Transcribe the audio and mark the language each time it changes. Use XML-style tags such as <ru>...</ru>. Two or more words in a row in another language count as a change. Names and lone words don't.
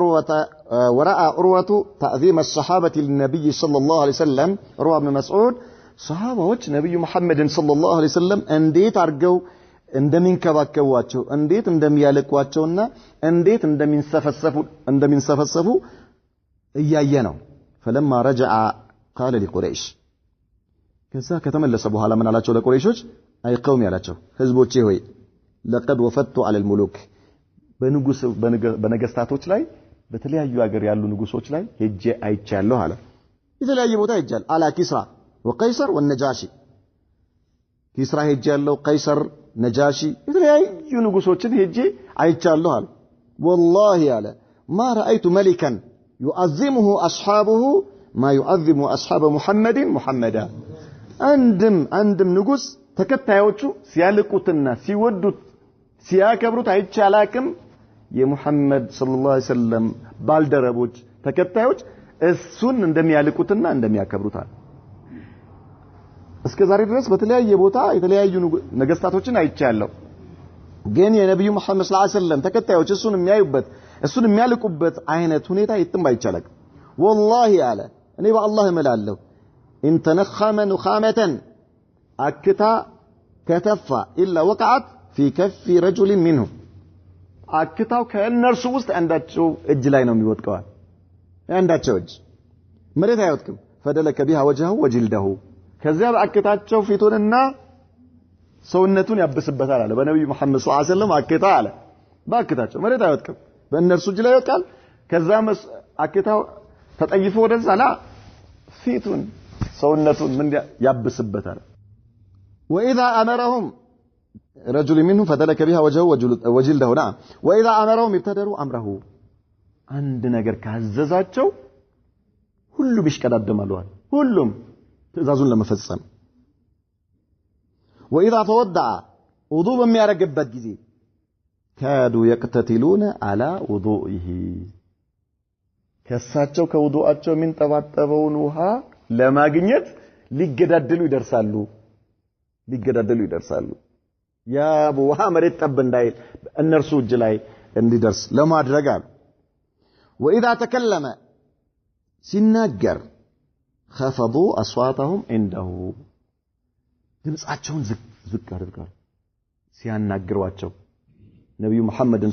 <ar>ورأى عروة تعظيم الصحابة للنبي صلى الله عليه وسلم عروة بن مسعود</ar> <am>ሰሃባዎች ነብዩ መሐመድን</am> <ar>صلى الله عليه وسلم</ar> <am>እንዴት አርገው እንደሚንከባከቧቸው እንዴት እንደሚያለቋቸውና እንዴት እንደሚንሰፈሰፉ እያየ ነው</am> <ar>فلما رجع قال لقريش</ar> <am>ከዛ ከተመለሰ በኋላ ምን አላቸው ለቁረይሾች</am> <ar>أي قوم</ar> <am>ያላቸው ህዝቦቼ ሆይ</am> <ar>لقد وفدت على الملوك</ar> <am>በነገስታቶች ላይ በተለያዩ ሀገር ያሉ ንጉሶች ላይ ሄጄ አይቻለሁ አለ የተለያየ ቦታ ሄጃል</am> <ar>على كسرى وقيصر والنجاشي</ar> <am>ኪስራ ሄጃለሁ ቀይሰር ነጃሺ የተለያዩ ንጉሶችን ሄጄ አይቻለሁ አለ والله አለ</am> <ar>ما رايت ملكا يعظمه اصحابه ما يعظم اصحاب محمد محمدا</ar> <am>አንድም ንጉስ ተከታዮቹ ሲያልቁትና ሲወዱት ሲያከብሩት አይቻላክም የሙሐመድ</am> <ar>صلى الله عليه وسلم</ar> <am>ባልደረቦች ተከታዮች እሱን እንደሚያልቁትና እንደሚያከብሩት አለ እስከዛሬ ድረስ በተለያየ ቦታ የተለያዩ ነገስታቶችን አይቻለሁ ግን የነብዩ መሐመድ</am> <ar>صلى الله عليه وسلم</ar> <am>ተከታዮች እሱን የሚያዩበት እሱን የሚያልቁበት አይነት ሁኔታ የትም አይቻላክም والله አለ እኔ በአላህ እምላለሁ</am> <ar>ان تنخم نخامه اكتا كتفا الا وقعت في كف رجل منهم</ar> <am>አክታው ከእነርሱ ውስጥ አንዳቸው እጅ ላይ ነው የሚወድቀው አንዳቸው እጅ መሬት አይወድቅም</am> <ar>فدلك بها وجهه وجلده</ar> <am>ከዚያ በአክታቸው ፊቱንና ሰውነቱን ያብስበታል አለ በነብዩ መሐመድ</am> <ar>صلى الله عليه وسلم</ar> <am>አክታ አለ በአክታቸው መሬት አይወድቅም በእነርሱ እጅ ላይ ይወድቃል ከዛ አክታው ተጠይፎ ወደዛ ላ ፊቱን ሰውነቱን ምን ያብስበታል</am> <ar>واذا امرهم رجل منهم فدلك بها وجهه وجلده نعم واذا امرهم ابتدروا امره عند</ar> <am>ነገር ካዘዛቸው ሁሉም ይሽቀዳደማሉ ሁሉም ትእዛዙን ለመፈጸም</am> <ar>واذا تودع وضوء</ar> <am>በሚያረግበት ጊዜ</am> <ar>كادوا يقتتلون على وضوئه</ar> <am>ከሳቸው ከውዱአቸው የሚንጠባጠበውን ውሃ ለማግኘት ሊገዳደሉ ይደርሳሉ ያ ውሃ መሬት ጠብ እንዳይል እነርሱ እጅ ላይ እንዲደርስ ለማድረግ አሉ</am> <ar>واذا تكلم</ar> <am>ሲናገር</am> <ar>خفضوا اصواتهم عنده</ar> <am>ድምጻቸውን ዝቅ አድርገው ሲያናግሯቸው ነብዩ መሐመድን</am>